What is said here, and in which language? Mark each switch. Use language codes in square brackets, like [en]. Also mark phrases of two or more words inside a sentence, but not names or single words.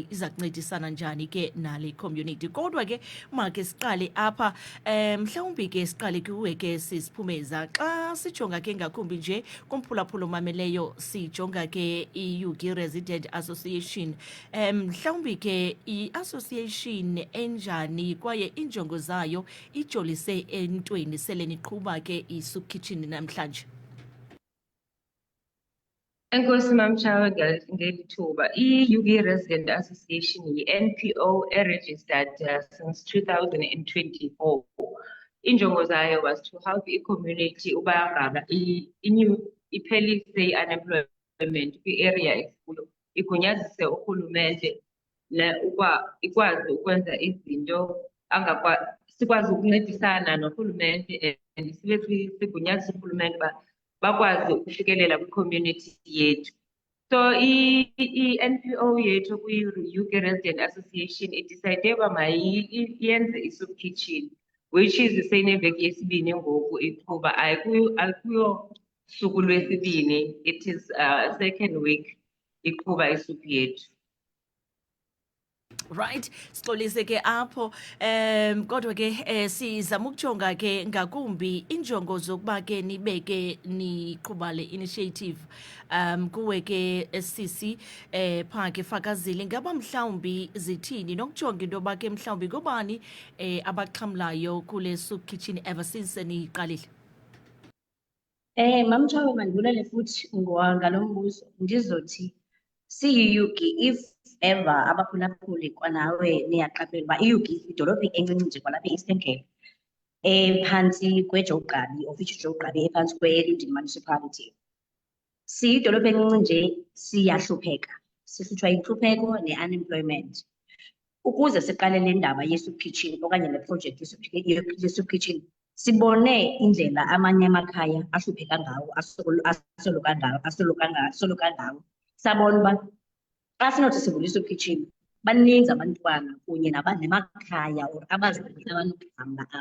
[xh] iza kuncedisana njani ke nale community kodwa ke make siqale apha mhlawumbi ke siqale kuwe ke sisiphumeza xa sijonga ke ngakumbi nje kumphulaphula omameleyo sijonga ke iUgi Resident Association mhlawumbi ke i-association enjani kwaye injongo zayo ijolise entweni sele niqhuba ke i-soup kitchen namhlanje. Enkosi Mamchawe ngeli thuba. iUgi Resident Association yi-NPO [en] registered since 2024. [xh] Injongo zayo [en] was to help [xh] i-community uba ngaba iphelise i-unemployment kwi-area esikuyo, igunyazise urhulumente ikwazi ukwenza izinto sikwazi ukuncedisana norhulumente and sibe sigunyazisa urhulumente uba bakwazi ukufikelela kwi-community yethu. So i-NPO yethu kwi-UG Resident Association idecide uba mayenze i-soup kitchen [en] which is [xh] seyineveki yesibini ngoku iqhuba ayikuyo suku lwesibini, [en] it is second week [xh] iqhuba i-soup yethu. Right, sixolise ke apho kodwa ke sizama ukujonga ke ngakumbi injongo zokuba ke nibeke niqhuba le initiative kuwe ke sisi phaa ke Fakazile ngaba mhlawumbi zithini nokujonga into yoba ke mhlawumbi ngobani abaxhamlayo kule soup kitchen [en] ever since [xh] niyiqalile. Mamchawe mandibulele futhi ngalo mbuzo ndizothi siyiUgi [en] if ever [xh] abaphulaphuli kwanawe niyaqaphela uba iUgi idolophu encinci nje kwalapha e-Eastern Cape phantsi kweJoe Gqabi [en] of which [xh] Joe Gqabi ephantsi kwe-Linden Municipality. Siyidolophu encinci nje siyahlupheka, sihlutshwa yintlupheko ne-unemployment. Ukuze siqale le ndaba ye-soup kitchen okanye le project ye-soup kitchen sibone indlela amanye amakhaya ahlupheka ngawo asoloka ngawo sabona uba xa sinothi sivule i-soup kitchen baninzi abantwana kunye nemakhaya or abazali abanokuhamba apha.